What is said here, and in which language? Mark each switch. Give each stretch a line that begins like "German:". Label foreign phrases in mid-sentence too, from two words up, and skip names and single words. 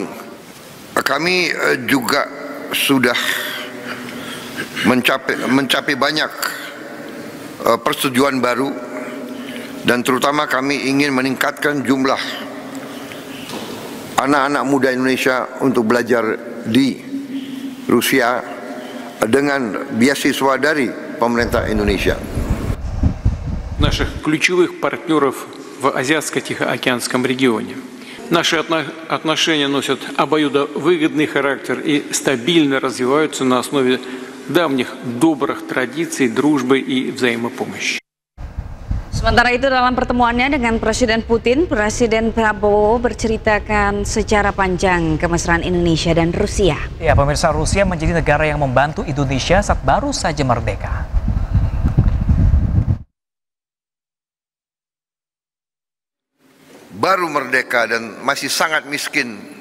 Indonesian: Kami juga sudah mencapai banyak persetujuan baru, dan terutama kami ingin meningkatkan jumlah anak-anak muda Indonesia untuk belajar di Rusia dengan beasiswa dari pemerintah Indonesia.
Russian: Наших ключевых партнеров в Азиатско-Тихоокеанском регионе. Наши отношения носят обоюдовыгодный характер и стабильно развиваются на основе давних добрых традиций, дружбы и взаимопомощи.
Indonesian: Sementara itu, dalam pertemuannya dengan Presiden Putin, Presiden Prabowo berceritakan secara panjang kemesraan Indonesia dan Rusia. Ya, pemirsa, Rusia menjadi negara yang membantu Indonesia saat baru saja merdeka. Baru merdeka dan masih sangat miskin.